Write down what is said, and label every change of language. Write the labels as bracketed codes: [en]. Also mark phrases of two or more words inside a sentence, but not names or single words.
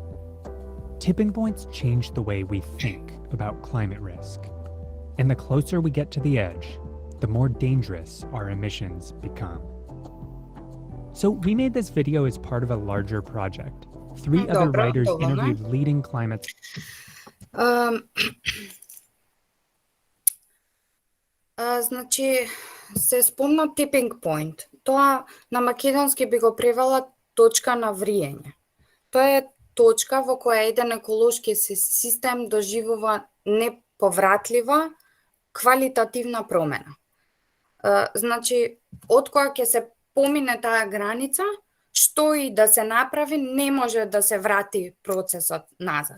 [en] Tipping points change the way we think about climate risk. And the closer we get to the edge, the more dangerous our emissions become. So we made this video as part of a larger project. 3 other writers interviewed leading climate. [mk] Значи, се спомна [en] tipping point. [mk] Тоа на македонски би го превела точка на вриење. Тоа е точка во која еден еколошки систем доживува неповратлива квалитативна промена. Значи, откоја ќе се помине таа граница, што и да се направи, не може да се врати процесот назад.